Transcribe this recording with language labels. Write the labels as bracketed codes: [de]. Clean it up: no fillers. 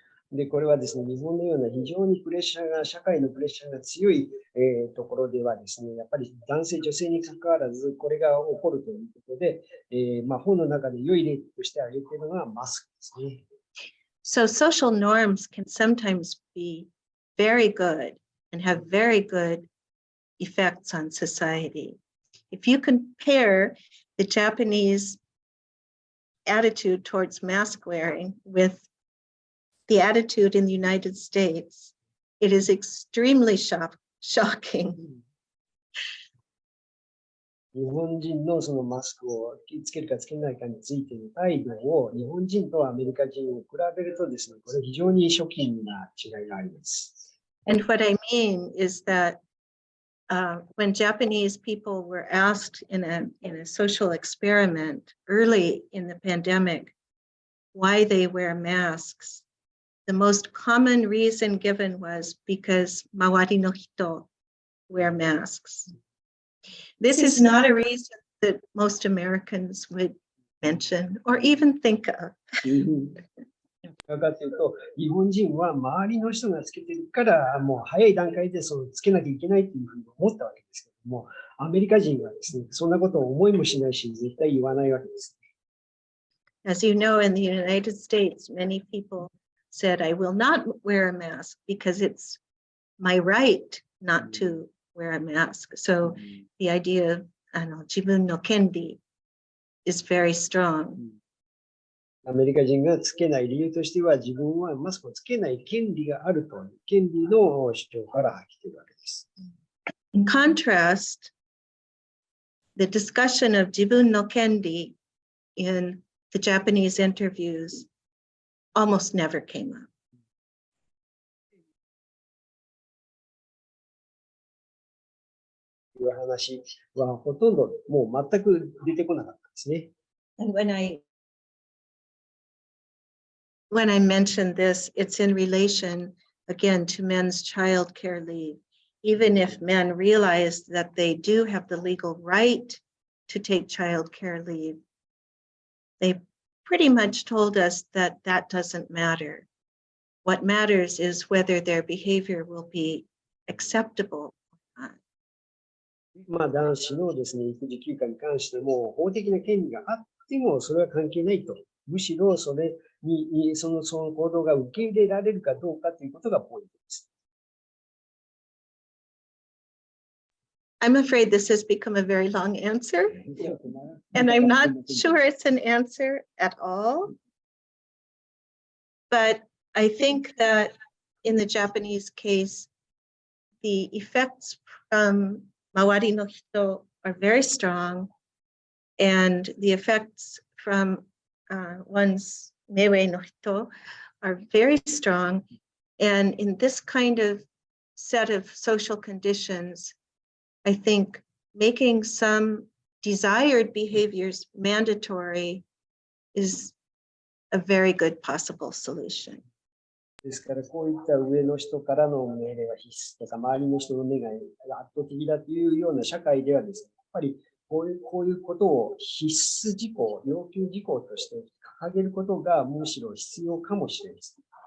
[ja] で、これはですね、日本のような非常に社会のプレッシャーが強い、ところではですね、やっぱり男性、女性に関わらず、これが起こるということで、本の中で良い例として挙げているのがマスクですね。 [en] So social norms can sometimes be very good and have very good effects on society. If you compare the Japanese attitude towards mask wearing with the attitude in the United States, it is extremely shocking. [ja] 日本人のそのマスクをつけるかつけないかについての態度を日本人とアメリカ人を比べるとですね、これ非常にショッキングな違いがあります。 [en] And what I mean is that when Japanese people were asked in a social experiment early in the pandemic why they wear masks, the most common reason given was because [ja] mawari no hito [en] wear masks. This is not a reason that most Americans would mention or even think of. [ja] かというと、日本人は周りの人がつけてるから、もう早い段階でつけなきゃいけないというふうに思ったわけですけども、アメリカ人はですね、そんなことを思いもしないし、絶対言わないわけです。 [en] As you know, in the United States, many people said, I will not wear a mask because it's my right not to wear a mask. So the idea of [ja] 自分の権利 [en] is very strong. [ja] アメリカ人がつけない理由としては、自分はマスクをつけない権利があるという権利の主張から来ているわけです。 [en] In contrast, the discussion of [ja] 自分の権利 [en] in the Japanese interviews almost never came up. [ja] いう話はほとんどもう全く出てこなかったですね。 [en] And when I mention this, it's in relation again to men's child care leave. Even if men realize that they do have the legal right to take child care leave, they pretty much told us that that doesn't matter. What matters is whether their behavior will be acceptable. [ja] まあ男子のですね、育児休暇に関しても法的な権利があってもそれは関係ないと。むしろそれにその行動が受け入れられるかどうかということがポイントです。 [en] I'm afraid this has become a very long answer, and I'm not sure it's an answer at all. But I think that in the Japanese case, the effects from [ja] mawari no hito [en] are very strong, and the effects from one's [ja] mewe no hito [en] are very strong. And in this kind of set of social conditions, I think making some desired behaviors mandatory is a very good possible solution. [ja] ですからこういった上の人からの命令は必須とか、周りの人の目が圧倒的だというような社会ではですね、やっぱりこういうことを必須事項、要求事項として掲げることがむしろ必要かもしれません。